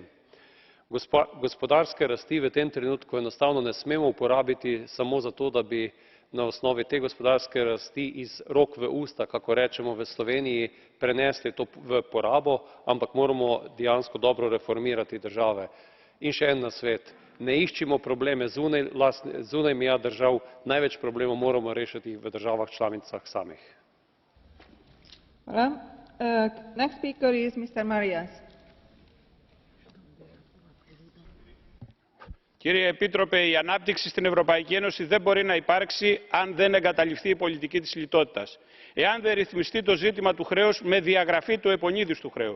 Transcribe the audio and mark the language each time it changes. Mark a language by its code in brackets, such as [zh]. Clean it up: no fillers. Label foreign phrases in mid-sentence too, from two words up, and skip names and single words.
[sl] Gospodarske rasti v tem trenutku enostavno ne smemo uporabiti samo zato, da bi na osnovi te gospodarske rasti iz rok v usta, kakor rečemo v Sloveniji, prenesli to v porabo, ampak moramo dejansko dobro reformirati države. In še en nasvet. Ne iščimo probleme zunaj meja držav, največ problemov moramo rešiti v državah članicah samih. [el] Κύριε Επίτροπε, η ανάπτυξη στην Ευρωπαϊκή Ένωση δεν μπορεί να υπάρξει αν δεν εγκαταλειφθεί η πολιτική της λιτότητας. Εάν δεν ρυθμιστεί το ζήτημα του χρέους με διαγραφή του επονίδιστου χρέους.